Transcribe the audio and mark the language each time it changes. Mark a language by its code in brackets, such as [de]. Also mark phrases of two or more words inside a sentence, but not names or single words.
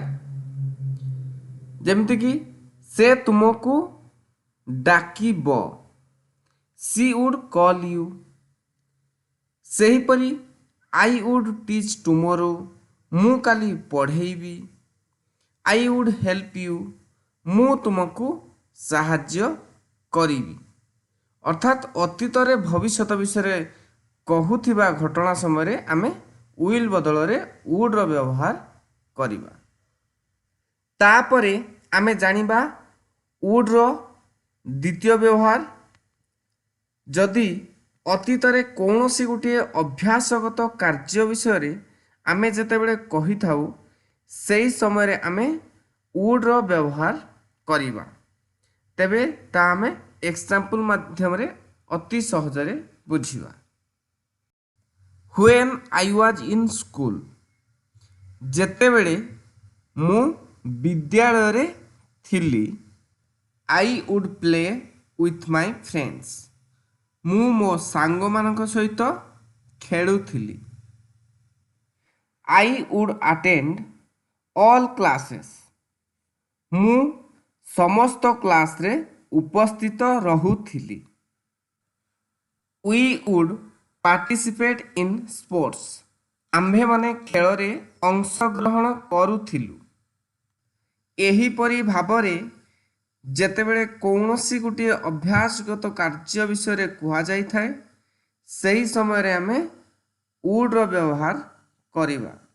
[or] ଯେମିତି କି ସେ ତୁମକୁ ଡାକିବ, [en] she would call you. सेहीपरि I would teach tomorrow, [or] ମୁଁ କାଲି ପଢ଼ାଇବି। [en] I would help you, [or] ମୁଁ ତୁମକୁ ସାହାଯ୍ୟ କରିବି। ଅର୍ଥାତ ଅତୀତ ରେ ଭବିଷ୍ୟତ ବିଷୟ କହୁଥିବା ଘଟଣା ସମୟ ରେ ଆମେ ୱିଲ ବଦଳ ରେ ୱୁଡ ର ବ୍ୟବହାର କରିବା। ତାପରେ ଆମେ ଜାଣିବା ୱୁଡ ର ଦ୍ୱିତୀୟ ବ୍ୟବହାର। ଯଦି ଅତୀତ ରେ କୌଣସି ଗୋଟେ ଅଭ୍ୟାସଗତ କାର୍ଯ୍ୟ ବିଷୟ ରେ ଆମେ ଯେତେବେଳେ କହି ଥାଉ, ସେହି ସମୟ ରେ ଆମେ ୱୁଡ ର ବ୍ୟବହାର କରିବା। ତେବେ ତା ଆମେ ଏକ୍ଜାମ୍ପଲ ମାଧ୍ୟମ ରେ ଅତି ସହଜରେ ବୁଝିବା। [en] when I was in school, [or] ଯେତେବେଳେ ମୁଁ ବିଦ୍ୟାଳୟ ରେ ଥିଲି, [en] I would play with my friends, [or] ମୁଁ ମୋ ସାଙ୍ଗ ମାନଙ୍କ ସହିତ ଖେଳୁଥିଲି। [en] I would attend all classes, [or] ମୁଁ ସମସ୍ତ କ୍ଲାସ ରେ ଉପସ୍ଥିତ ରହୁଥିଲି। [en] we would participate in sports, [or] ଆମ୍ଭେ ମାନେ ଖେଳ ରେ ଅଂଶଗ୍ରହଣ କରୁଥିଲୁ। ଏହିପରି ଭାବରେ ଯେତେବେଳେ କୌଣସି ଗୋଟେ ଅଭ୍ୟାସଗତ କାର୍ଯ୍ୟ ବିଷୟ କୁହା ଯାଏ ସେହି ସମୟ ରେ ଆମେ ୱୁଡ ର ବ୍ୟବହାର କରିବା।